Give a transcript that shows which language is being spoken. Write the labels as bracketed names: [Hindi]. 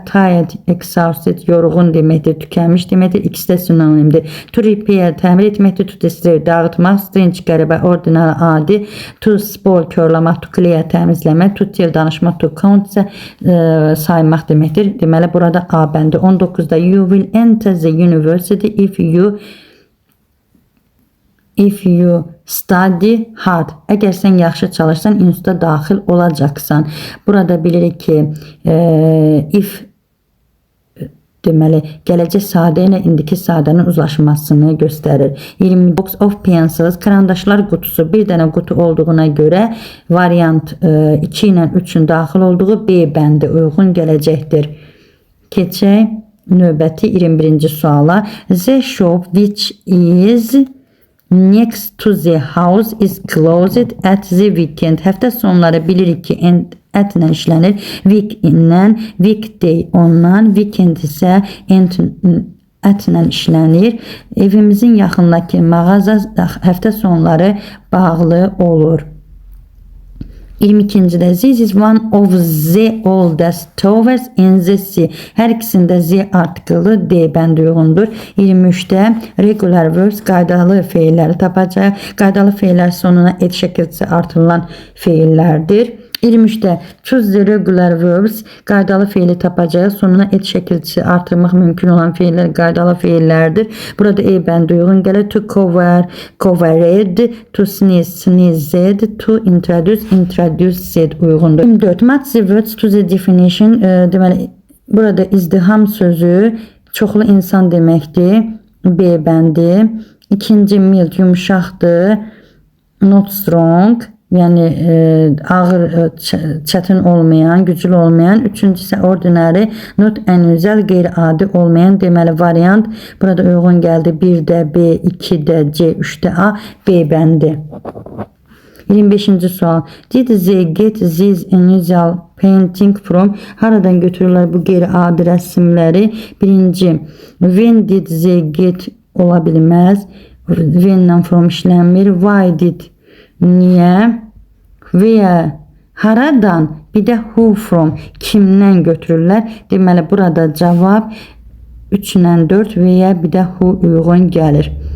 [English] Tired, exhausted, [Azerbaijani] yorğun deməkdir, tükənmiş deməkdir. İkisi də sinonimdir. [English] To repair, [Azerbaijani] təmir etməkdir. [English] To destroy, [Azerbaijani] dağıtmaq. [English] Strange, [Azerbaijani] qəribə, [English] ordinary, adi. To spoil, [Azerbaijani] körləmək. [English] To clear, [Azerbaijani] təmizləmək. [English] To tell, [Azerbaijani] danışmaq. [English] To count [Azerbaijani] isə saymaq deməkdir. Deməli, burada A bəndi. [English] 19'da you will enter the university if you study hard. [Azerbaijani] Əgər sən yaxşı çalışsan, instituta daxil olacaqsan. Burada bilirik ki, if deməli, gələcək sadə ilə indiki sadənin uzlaşmasını göstərir. 20 [English] box of pencils, [Azerbaijani] karandaşlar qutusu. Bir dənə qutu olduğuna görə variant 2 ilə 3'ün daxil olduğu B bəndi uyğun gələcəkdir. Keçək növbəti 21-ci suala. [English] The shop which is next to the house is closed at the weekend. [Azerbaijani] Həftə sonları bilirik ki, ətlə işlənir. Week ilə, weekday ondan, weekend isə ətlə işlənir. Evimizin yaxındakı mağaza həftə sonları bağlı olur. 22'de [English] this is one of the oldest towers in the sea. [Azerbaijani] Hər ikisində Z artikılı D bəndi uyğundur. 23'də [English] regular verbs, [Azerbaijani] qaydalı feilləri tapacaq. Qaydalı feillər sonuna et şəkilçisi artırılan feillərdir. [English] 23'də choose the regular verbs, [Azerbaijani] qaydalı feili tapacaq. Sonuna et şəkilçisi artırmaq mümkün olan feillər qaydalı feillərdir. Burada E bəndi uyğun gəlir. [English] To cover, covered. To sneeze, sneezed. To introduce, introduced [Azerbaijani] uyğundur. [English] 24. Match the words to the definition. [Azerbaijani] Deməli, burada izdiham sözü çoxlu insan deməkdir. B bəndi. [English] İkinci mild, [Azerbaijani] yumuşaqdır. [English] Not strong. [Azerbaijani] Yəni ağır, çətin olmayan, güclü olmayan. Üçüncüsü ordinary, not unusual, qeyri-adi olmayan. Deməli, variant burada uyğun gəldi. 1'də B, 2'də C, 3'də A, B bəndi. 25-ci sual. [English] Did they get these unusual painting from? [Azerbaijani] Haradan götürürlər bu qeyri-adi rəsmləri? Birinci, [English] when did they get [Azerbaijani] ola bilməz. [English] When-dən from işlənmir. Why did, [Azerbaijani] niyə? [English] Where, [Azerbaijani] haradan? Bir də who from, kimdən götürürlər? Deməli, burada cavab 3 ilə 4 və ya bir də who uyğun gəlir.